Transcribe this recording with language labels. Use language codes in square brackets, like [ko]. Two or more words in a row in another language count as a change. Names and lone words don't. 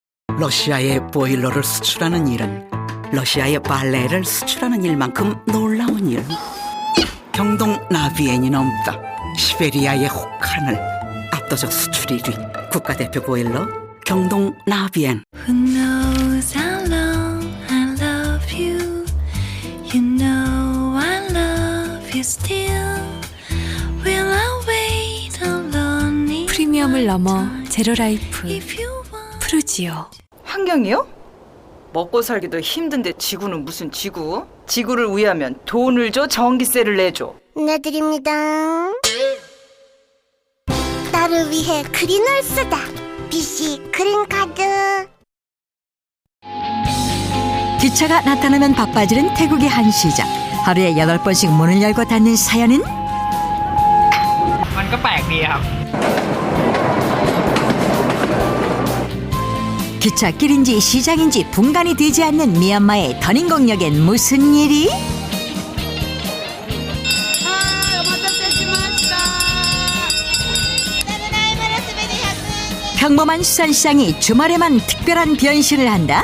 [ko] 러시아의 보일러를 수출하는 일은 러시아의 발레를 수출하는 일만큼 놀라운 일. 경동 나비엔이 넘다 시베리아의 혹한을 압도적 수출 1위 국가대표 보일러 경동 나비엔. [en] Who knows how long I love you? You know I love you still. Will I wait alone? [ko] 프리미엄을 넘어 제로라이프 [en] If you want. [ko] 푸르지오. 환경이요? 먹고 살기도 힘든데 지구는 무슨 지구? 지구를 위하면 돈을 줘, 전기세를 내줘. 내드립니다. 나를 위해 그린을 쓰다. BC 그린카드. 기차가 나타나면 바빠지는 태국의 한 시장. 하루에 8번씩 문을 열고 닫는 사연은? [th] มันก็แปลกดีครับ [ko] 기차길인지 시장인지 분간이 되지 않는 미얀마의 터닝공역엔 무슨 일이? 평범한 수산시장이 주말에만 특별한 변신을 한다.